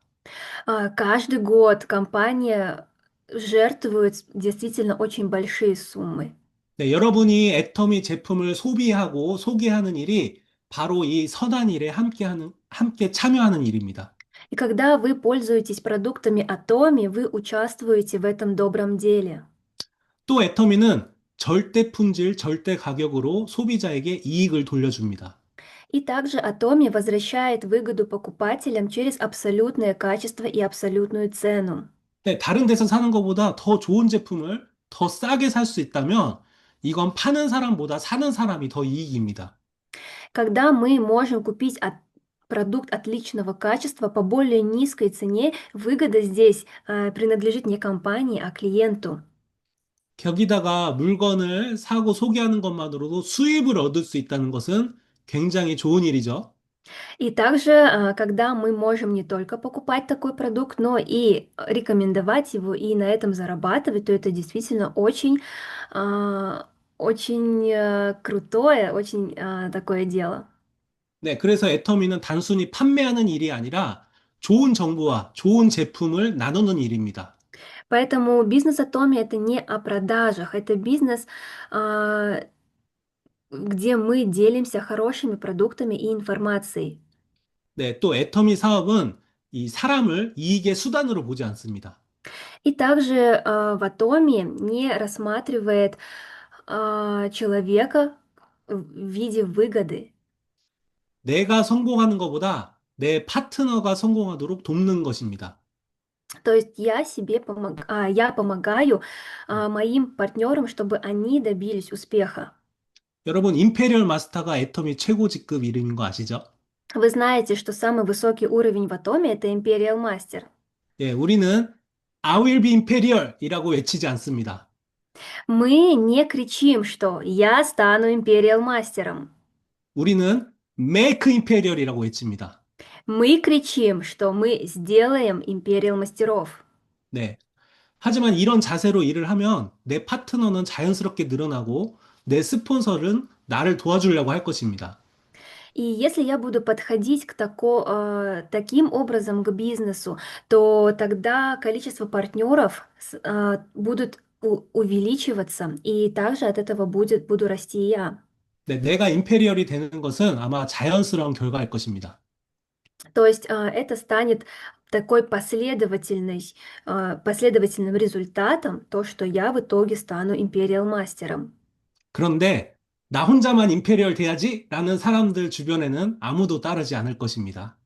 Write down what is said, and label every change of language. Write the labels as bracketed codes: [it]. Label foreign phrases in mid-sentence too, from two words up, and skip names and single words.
[ru] Каждый год компания жертвует действительно очень большие суммы. [ko] 네, 여러분이 애터미 제품을 소비하고 소개하는 일이 바로 이 선한 일에 함께 참여하는 일입니다. [ru] И когда вы пользуетесь продуктами Atomi, вы участвуете в этом добром деле. [ko] 또 애터미는 절대 품질, 절대 가격으로 소비자에게 이익을 돌려줍니다. [ru] И также Atomi возвращает выгоду покупателям через абсолютное качество и абсолютную цену. [ko] 네, 다른 데서 사는 것보다 더 좋은 제품을 더 싸게 살 수 있다면 이건 파는 사람보다 사는 사람이 더 이익입니다. [ru] Когда мы можем купить продукт отличного качества по более низкой цене, выгода здесь принадлежит не компании, а клиенту. [ko] 거기다가 물건을 사고 소개하는 것만으로도 수입을 얻을 수 있다는 것은 굉장히 좋은 일이죠. [ru] И также, когда мы можем не только покупать такой продукт, но и рекомендовать его и на этом зарабатывать, то это действительно очень крутое, очень такое дело. [ko] 네, 그래서 애터미는 단순히 판매하는 일이 아니라 좋은 정보와 좋은 제품을 나누는 일입니다. [ru] Поэтому бизнес Atomi это не о продажах, это бизнес, а, где мы делимся хорошими продуктами и информацией. [ko] 네, 또 애터미 사업은 이 사람을 이익의 수단으로 보지 않습니다. [ru] И также в Atomi не рассматривает человека в виде выгоды. [ko] 내가 성공하는 것보다 내 파트너가 성공하도록 돕는 것입니다. [ru] То есть я помогаю моим партнерам, чтобы они добились успеха. [ko] 여러분, 임페리얼 마스터가 애터미 최고 직급 이름인 거 아시죠? [ru] Вы знаете, что самый высокий уровень в Atomi это Imperial Master. [ko] 예, 우리는 [en] I will be imperial [ko] 이라고 외치지 않습니다. [ru] Мы не кричим, что я стану Imperial Мастером. [ko] 우리는 [en] make imperial [ko] 이라고 외칩니다. [ru] Мы кричим, что мы сделаем Imperial мастеров. [ko] 네. 하지만 이런 자세로 일을 하면 내 파트너는 자연스럽게 늘어나고 내 스폰서는 나를 도와주려고 할 것입니다. [ru] И если я буду подходить таким образом к бизнесу, то тогда количество партнеров будут увеличиваться, и также от этого буду расти и я. [ko] 네, 내가 임페리얼이 되는 것은 아마 자연스러운 결과일 것입니다. [ru] То есть это станет такой последовательным результатом, то, что я в итоге стану Imperial мастером. [ko] 그런데 나 혼자만 임페리얼 돼야지라는 사람들 주변에는 아무도 따르지 않을 것입니다.